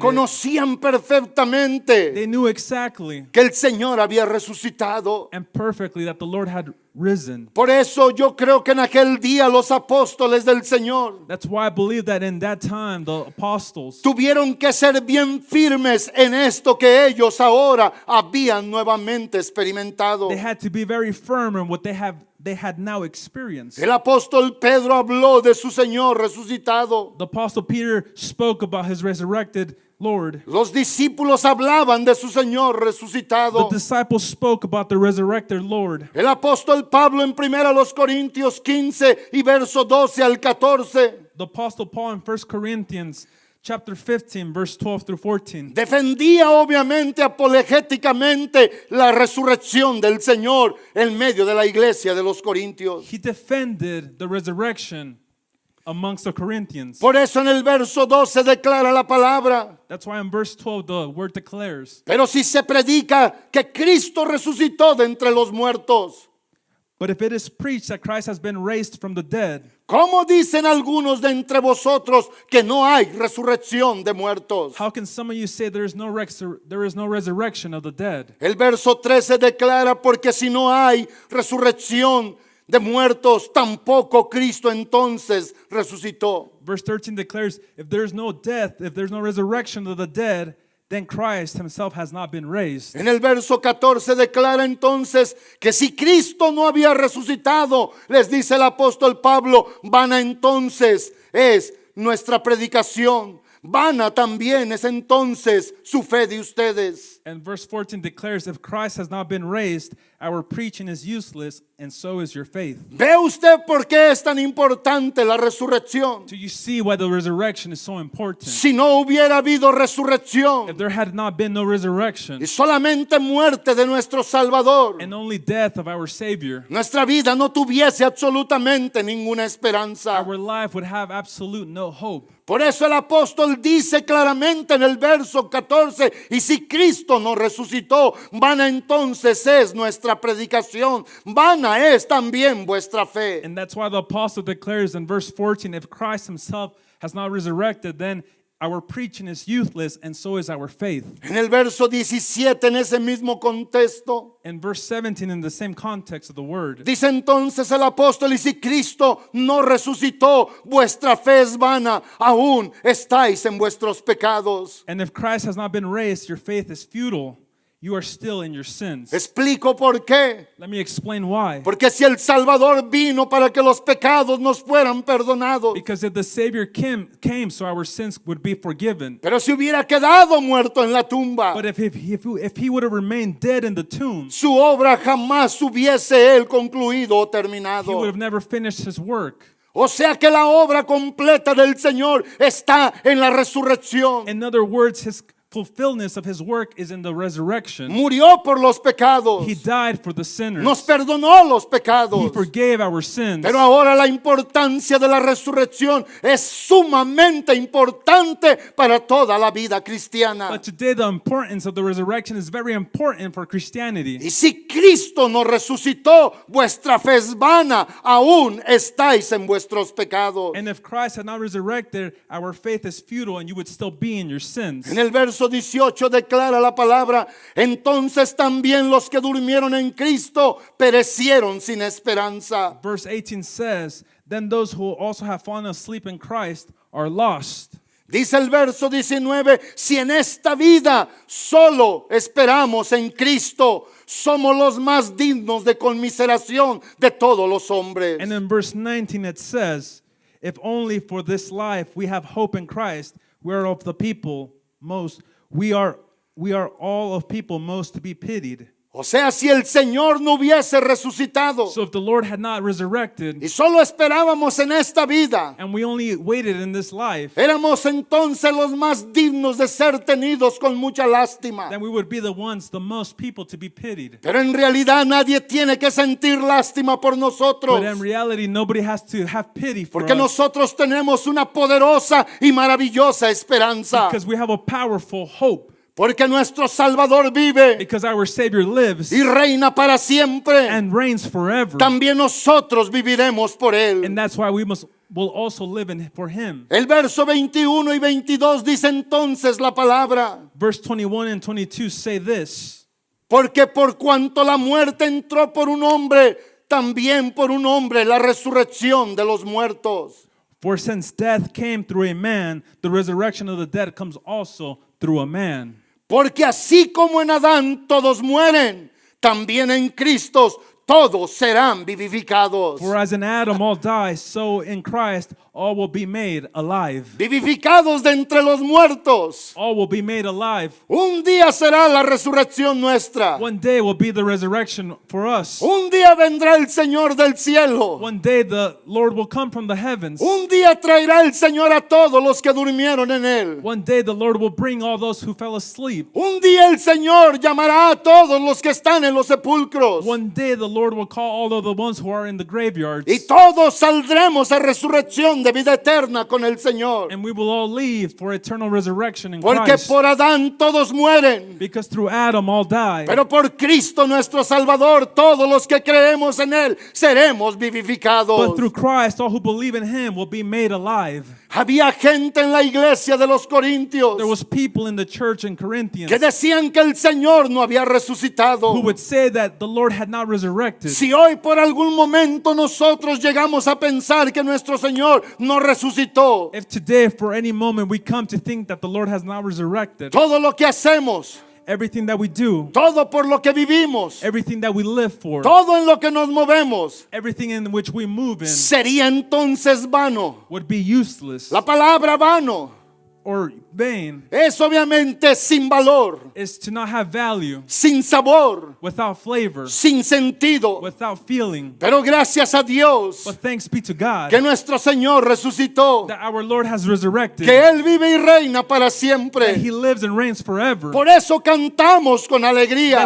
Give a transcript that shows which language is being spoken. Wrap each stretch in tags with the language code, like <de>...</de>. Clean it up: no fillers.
<es>conocían perfectamente</es> <en>They knew exactly</en> <es>que el Señor había resucitado.</es> <en>and perfectly that the Lord had risen.</en> <es>Por eso yo creo que en aquel día los apóstoles del Señor</es> <en>That's why I believe that in that time the apostles,</en> <es>tuvieron que ser bien firmes en esto que ellos ahora habían nuevamente experimentado.</es> <en>they had to be very firm in what they had now experienced.</en> <es>El apóstol Pedro habló de su Señor resucitado.</es> <en>The apostle Peter spoke about his resurrected Lord.</en> <es>Los discípulos hablaban de su Señor</es> <en>The</en> <es>resucitado.</es> <en>disciples spoke about the resurrected Lord.</en> <es>El apóstol Pablo en 1 Corintios 15 y verso 12 al 14</es> <en>The apostle Paul in 1 Corinthians chapter 15 verse 12 through 14</en> <es>defendía obviamente apologéticamente la resurrección del Señor en medio de la iglesia de los Corintios.</es> <en>he defended the resurrection amongst the Corinthians.</en> <es>Por eso en el verso 12 declara la palabra:</es> <en>That's why in verse 12 the word declares,</en> <es>pero si se predica que Cristo resucitó de entre los muertos,</es> <en>but if it is preached that Christ has been raised from the dead,</en> <es>¿cómo dicen algunos de entre vosotros que no hay resurrección de muertos?</es> <en>how can some of you say there is no resurrection of the dead?</en> <es>El verso 13 declara: porque si no hay resurrección de muertos, tampoco Cristo entonces resucitó.</es> <en>Verse 13 declares, if there's no death, if there's no resurrection of the dead, then Christ himself has not been raised.</en> <es>En el verso 14 declara entonces que si Cristo no había resucitado, les dice el apóstol Pablo, vana entonces es nuestra predicación, vana también es entonces su fe de ustedes.</es> <en>And verse 14 declares, if Christ has not been raised, our preaching is useless, and so is your faith.</en> <es>¿Ve usted por qué es tan importante la resurrección?</es> <en>Do you see why the resurrection is so important?</en> <es>Si no hubiera habido resurrección</es> <en>If there had not been no resurrection</en> <es>y solamente muerte de nuestro Salvador,</es> <en>and only death of our Savior,</en> <es>nuestra vida no tuviese absolutamente ninguna esperanza.</es> <en>our life would have absolute no hope.</en> <es>Por eso el apóstol dice claramente en el verso 14, y si Cristo no resucitó, vana entonces es nuestra predicación, vana es también vuestra fe.</es> <en>And that's why the apostle declares in verse 14, if Christ himself has not resurrected, then our preaching is useless, and so is our faith.</en> <es>En el verso 17, en ese mismo contexto,</es> <en>In verse 17, in the same context of the word,</en> <es>dice entonces el apóstol: y si Cristo no resucitó, vuestra fe es vana, aún estáis en vuestros pecados.</es> <en>and if Christ has not been raised, your faith is futile. You are still in your sins.</en> <es>Explico por qué.</es> <en>Let me explain why.</en> <es>Porque si el Salvador vino para que los pecados nos fueran perdonados,</es> <en>Because if the Savior came so our sins would be forgiven.</en> <es>pero si hubiera quedado muerto en la tumba,</es> <en>But if he would have remained dead in the tomb,</en> <es>su obra jamás hubiese él concluido o</es> <en>he would</en> <es>terminado.</es> <en>have never finished his work.</en> <es>O sea que la obra completa del Señor está en la resurrección.</es> <en>In other words, his fulfillment of his work is in the resurrection.</en> <es>Murió por los pecados,</es> <en>He died for the sinners.</en> <es>nos perdonó los</es> <en>He</en> <es>pecados.</es> <en>forgave our sins.</en> <es>Pero ahora la importancia de la resurrección es sumamente importante para toda la vida cristiana.</es> <en>But today the importance of the resurrection is very important for Christianity.</en> <es>Y si Cristo no resucitó, vuestra fe es vana, aún estáis en vuestros pecados.</es> <en>And if Christ had not resurrected, our faith is futile and you would still be in your sins.</en> <es>En el verso 18 declara la palabra: entonces también los que durmieron en Cristo perecieron sin esperanza.</es> <en>Verse 18 says, then those who also have fallen asleep in Christ are lost.</en> <es>Dice el verso 19: si en esta vida solo esperamos en Cristo, somos los más dignos de conmiseración de todos los hombres.</es> <en>And in verse 19 it says, if only for this life we have hope in Christ, we are of the people most, we are all of people most to be pitied.</en> <es>O sea, si el Señor no hubiese resucitado</es> <en>So if the Lord had not resurrected</en> <es>y solo esperábamos en esta vida,</es> <en>and we only waited in this life,</en> <es>éramos entonces los más dignos de ser tenidos con mucha lástima.</es> <en>then we would be the ones, the most people to be pitied.</en> <es>Pero en realidad nadie tiene que sentir lástima por nosotros,</es> <en>But in reality, nobody has to have pity for</en> <es>porque</es> <en>us</en> <es>nosotros tenemos una poderosa y maravillosa esperanza.</es> <en>because we have a powerful hope,</en> <es>Porque nuestro Salvador vive</es> <en>because our Savior lives</en> <es>y reina para siempre.</es> <en>and reigns forever.</en> <es>También nosotros viviremos por Él.</es> <en>And that's why will also live for Him.</en> <es>El verso 21 y 22 dice entonces la palabra:</es> <en>Verse 21 and 22 say this,</en> <es>porque por cuanto la muerte entró por un hombre, también por un hombre la resurrección de los muertos.</es> <en>for since death came through a man, the resurrection of the dead comes also through a man.</en> <es>Porque así como en Adán todos mueren, también en Cristo todos serán vivificados.</es> <en>For as in Adam all die, so in Christ all will be made alive.</en> <es>Vivificados de entre los muertos.</es> <en>All will be made alive.</en> <es>Un día será la resurrección nuestra.</es> <en>One day will be the resurrection for us.</en> <es>Un día vendrá el Señor del cielo.</es> <en>One day the Lord will come from the heavens.</en> <es>Un día traerá el Señor a todos los que durmieron en Él.</es> <en>One day the Lord will bring all those who fell asleep.</en> <es>Un día el Señor llamará a todos los que están en los sepulcros.</es> <en>One day the Lord will call all of the ones who are in the graveyards.</en> <es>Y todos saldremos a resurrección de vida eterna con el Señor.</es> <en>And we will all leave for eternal resurrection in</en> <es>Porque</es> <en>Christ.</en> <es>por Adán todos mueren.</es> <en>Because through Adam all die.</en> <es>Pero por Cristo nuestro Salvador, todos los que creemos en Él, seremos vivificados.</es> <en>But through Christ, all who believe in Him will be made alive.</en> <es>Había gente en la iglesia de los Corintios</es> <en>There was people in the church in Corinthians</en> <es>que decían que el Señor no había resucitado.</es> <en>who would say that the Lord had not resurrected.</en> <es>Si hoy por algún momento nosotros llegamos a pensar que nuestro Señor no resucitó,</es> <en>If today, for any moment, we come to think that the Lord has not resurrected,</en> <es>todo lo que hacemos,</es> <en>everything that we do,</en> <es>todo por lo que vivimos,</es> <en>everything that we live for,</en> <es>todo en lo que nos movemos,</es> <en>everything in which we move in</en> <es>sería entonces vano.</es> <en>would be useless</en> <es>La palabra vano</es> <en>or vain,</en> <es>es obviamente sin valor,</es> <en>is to not have value,</en> <es>sin sabor,</es> <en>without flavor,</en> <es>sin sentido.</es> <en>without feeling.</en> <es>Pero gracias a Dios</es> <en>But thanks be to God</en> <es>que nuestro Señor resucitó,</es> <en>that our Lord has resurrected,</en> <es>que Él vive y reina para</es> <en>that</en> <es>siempre.</es> <en>He lives and reigns forever.</en> <es>Por eso cantamos con alegría,</es>